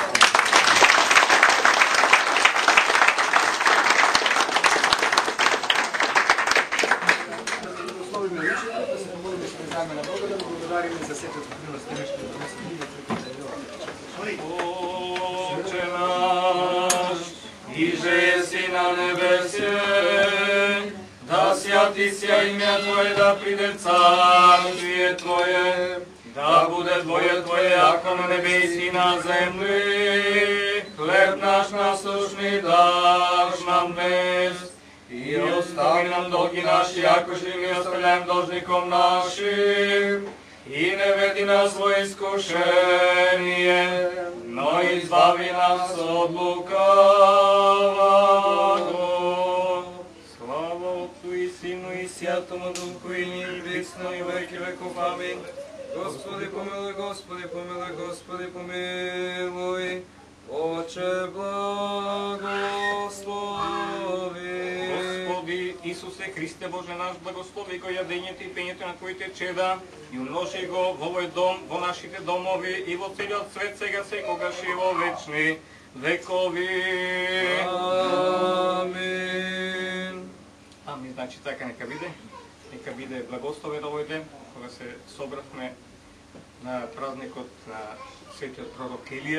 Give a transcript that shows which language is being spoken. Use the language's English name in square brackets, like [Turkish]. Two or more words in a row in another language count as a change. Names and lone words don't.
[Macedonian] На Бога да благодариме за сетот принос денешниот [Church Slavic] Отче наш, иже си на небесе, да святи се имя Твое, да приде царствие Твое, да буде воля Твоја, ако на небе и на земли. Хлеб наш насушни даш нам днес, и остави нам долги наши, ако ще ми оставляем должником нашим, и не веди нас во искушение, но избави нас од лукаваго. Слава Отцу и Сину и Святому Духу, и ниже вечно и веки веков. Амин. Господи помилуй, Господи помилуй, Господи помилуй. Отче благослови. [Macedonian] Господи Исусе Христе Боже наш, благослови го јадењето и пењето на Твоите чеда и умножи го во овој дом, во нашите домови и во целиот свет сега, секогаш и во вечни векови. Амин. Амин, значи така нека биде благословен овој ден, кога се собравме на празникот на светиот пророк Илија.